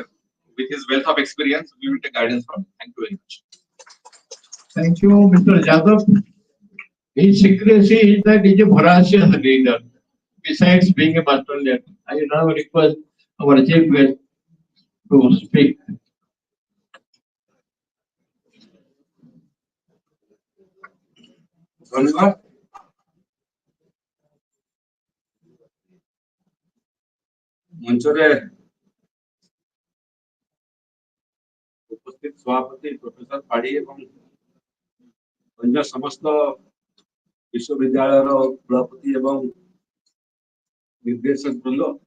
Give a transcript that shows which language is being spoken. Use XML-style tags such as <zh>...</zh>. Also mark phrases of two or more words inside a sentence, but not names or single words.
<en>With his wealth of experience, we will take guidance from him. Thank you very much. Thank you, Mr. Jadhav. His secrecy is that he is a voracious reader. Besides being a master learner, I now request our chief guest to speak.</en> <or>ଧନ୍ୟବାଦ। ମଞ୍ଚରେ ଉପସ୍ଥିତ ସଭାପତି ପ୍ରଫେସର ପାଡ଼ୀ ଏବଂ ଅନ୍ୟ ସମସ୍ତ ବିଶ୍ୱବିଦ୍ୟାଳୟ କୁଳପତି ଏବଂ ନିର୍ଦ୍ଦେଶକ ବୃନ୍ଦ,</or>